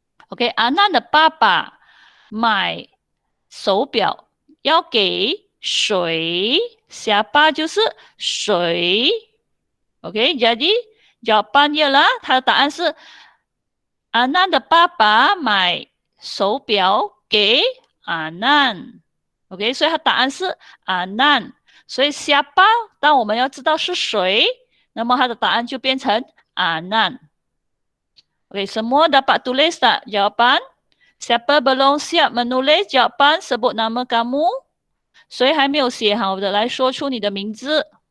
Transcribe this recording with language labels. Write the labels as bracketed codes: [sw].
[zh] Okey, Anan de papa 买手表要给谁？ Siapa 就是谁。 [ms] Okey, jadi jawapan ialah [zh] 它的答案是 Anan de papa 买手表给 Anan。 OK， 所以它答案是 Anan。所以 siapa 当我们要知道是谁，那么它的答案就变成 Anan。 [ms] OK， semua dapat tulis tak jawapan? Siapa belum siap menulis jawapan, sebut nama kamu. [zh] 谁还没有写好的来说出你的名字。